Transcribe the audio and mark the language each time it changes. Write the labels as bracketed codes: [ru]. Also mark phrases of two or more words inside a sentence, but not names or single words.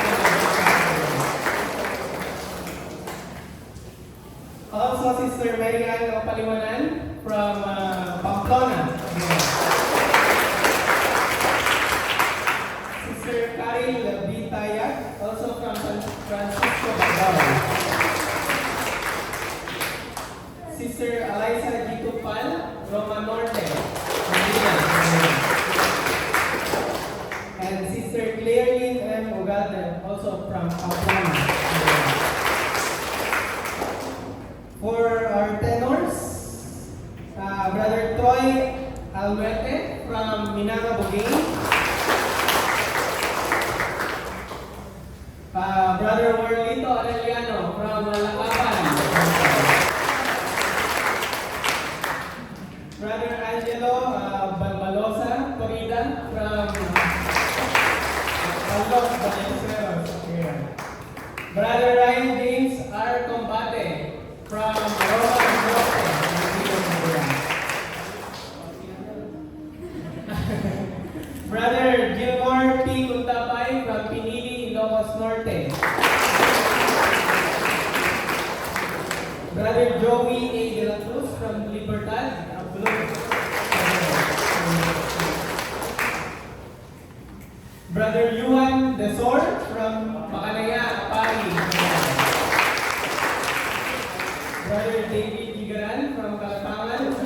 [en] Also, Sister Marian Paliwanan from Pamplona. Sister Karil Bitaya, also from San Francisco, Baguio. Sister Eliza Gitupal, Roma Norte, Manila. And Sister Claire Lynn M. Ugalde, also from Pamplona. For our tenors, Brother Troy Alvete from Minanga Bugay. Brother Warlito Arellano from Lakapan. Brother Angelo Balbalosa Corrida from Palos, Valenzuela. Brother Ryan James R. Combate from Roma Norte. Brother Gilmore P. Kuntabay from Pinili, Ilocos Norte. Brother Joey A. De La Cruz from Libertad, Blue. Brother Yuan Desor from Macanaya, Pari. Brother David Gigaran from Calapangan.